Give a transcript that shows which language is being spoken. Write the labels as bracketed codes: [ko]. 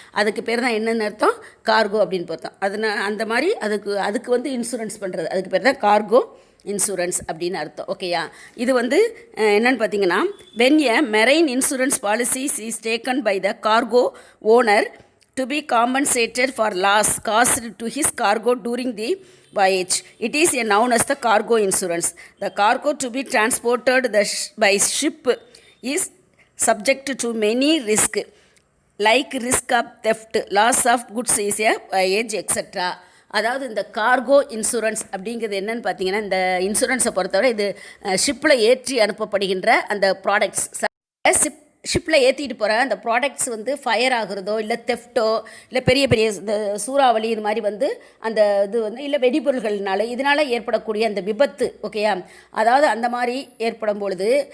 [ta] அதுக்கு பேர் தான் என்னென்னு அர்த்தம், கார்கோ அப்படின்னு பார்த்தோம். அந்த மாதிரி அதுக்கு வந்து இன்சூரன்ஸ் பண்ணுறது, அதுக்கு பேர் தான் கார்கோ இன்சூரன்ஸ் அப்படின்னு அர்த்தம். ஓகேயா? இது வந்து என்னென்னு பார்த்தீங்கன்னா [en] When a marine insurance policies is taken by the cargo owner to be compensated for loss caused to his cargo during the voyage, it is known as the cargo insurance. The cargo to be transported by ship is subject to many risks like risk of theft, loss of goods is a voyage, etc. [ta] அதாவது இந்த cargo insurance அப்படிங்கிறது என்னென்னு பார்த்தீங்கன்னா, இந்த இன்சூரன்ஸை பொறுத்தவரை இது ஷிப்பில் ஏற்றி அனுப்பப்படுகின்ற அந்த ப்ராடக்ட்ஸ், ஷிப்பில் ஏற்றிட்டு போகிற அந்த ப்ராடக்ட்ஸ் வந்து ஃபயர் ஆகுறதோ இல்லை தெஃப்ட்டோ இல்லை பெரிய பெரிய இந்த சூறாவளி இது மாதிரி வந்து அந்த இது வந்து இல்லை வெடிபொருள்கள்னால இதனால் ஏற்படக்கூடிய அந்த விபத்து. ஓகேயா? அதாவது அந்த மாதிரி ஏற்படும் பொழுது